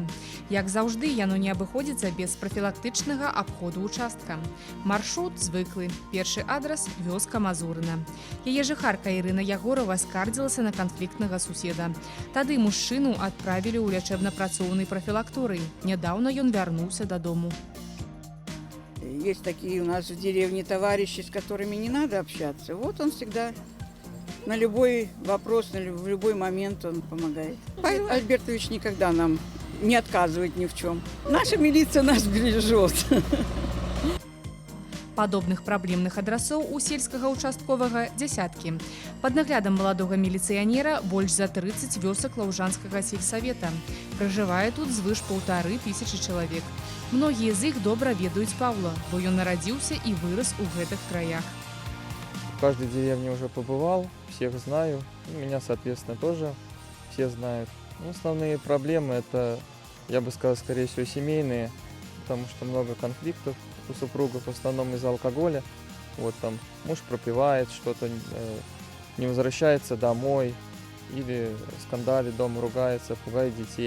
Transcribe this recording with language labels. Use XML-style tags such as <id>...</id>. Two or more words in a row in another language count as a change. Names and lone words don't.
<be>Як заўжды, яно не абыходзіцца без прафілактычнага абходу участка. Маршрут звыклы. Першы адрас – вёска Мазурына. Яе жыхарка Ірына Ягорова скардзілася на канфліктнага суседа. Тады мужчыну адправілі ў лячэбна-працоўнай прафілакторыі. Нядаўна ён вярнуўся дадому.</be> <ru>Есть такие у нас в деревне товарищи, с которыми не надо общаться. Вот он всегда на любой вопрос, в любой момент он помогает. Павел Альбертович никогда нам не отказывает ни в чем. Наша милиция нас бережет.</ru> <be>Падобных праблемных адрасоў у сельскага участковага дзясяткі. Пад наглядам маладога міліцыянера больш за 30 вёсак Лаўжанскага сельсавета. Пражывае тут звыш 1500 чалавек. Многія з іх добра ведаюць Павла, бо ён нарадзіўся і вырас у гэтых краях.</be> <ru>В каждой деревне уже побывал, всех знаю. Меня, соответственно, тоже все знают. Основные проблемы это, я бы сказал, скорее всего, семейные, потому что много конфликтов у супругов, в основном из-за алкоголя. Вот там муж пропивает, что-то не возвращается домой, или скандалит дома, ругается, пугает детей.</ru>